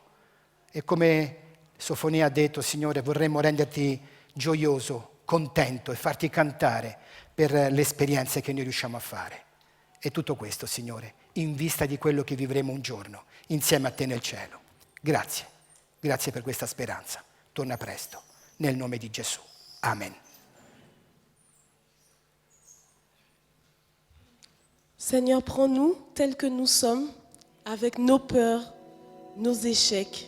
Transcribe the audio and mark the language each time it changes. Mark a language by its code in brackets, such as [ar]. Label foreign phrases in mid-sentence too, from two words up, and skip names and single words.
[it] E come Sofonia ha detto, Signore, vorremmo renderti gioioso, contento e farti cantare per le esperienze che noi riusciamo a fare. E tutto questo, Signore, in vista di quello che vivremo un giorno insieme a te nel cielo. Grazie, grazie per questa speranza. Torna presto, nel nome di Gesù. Amen. [fr] Seigneur, prends-nous tels que nous sommes, avec nos peurs, nos échecs.